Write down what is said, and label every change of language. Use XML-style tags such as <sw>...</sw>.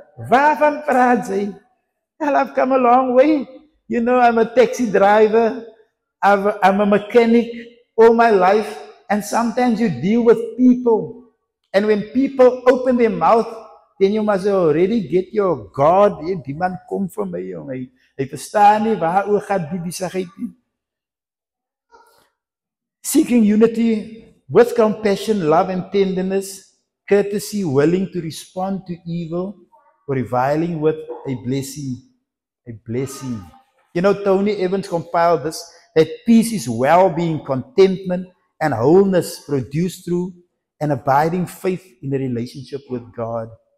<af>Waarvan praat jy?</af> <en>Well, I've come a long way. You know, I'm a taxi driver. I'm a mechanic all my life. And sometimes you deal with people. And when people open their mouth, then you must already get your God.</en> <af>Die man kom vir my, jong. Hy verstaan nie waaroor gaan die besigheid nie.</af> <en>Seeking unity with compassion, love and tenderness, courtesy, willing to respond to evil, or reviling with a blessing. A blessing. You know, Tony Evans compiled this, that peace is well-being, contentment, and wholeness produced through an abiding faith in a relationship with God.</en>